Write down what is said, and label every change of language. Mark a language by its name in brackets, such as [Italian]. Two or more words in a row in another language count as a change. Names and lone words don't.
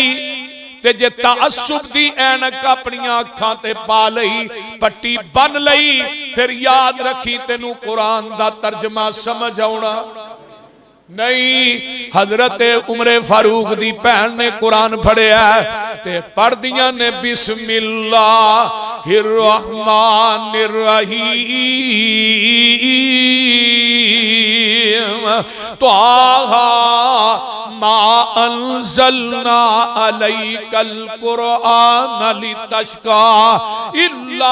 [Punjabi] تے جے تعصب دی عینک اپنی اکھاں تے پا لئی، پٹی بنھ لئی، پھر یاد رکھی تینوں قرآن دا ترجمہ سمجھ آؤݨا نہیں. حضرت عمر فاروق دی بھین نے قرآن پڑھیا تے پڑھ دیاں نے [Arabic] بسم الله الرحمن الرحيم طه ما أنزلنا عليك القرآن لتشقى إلا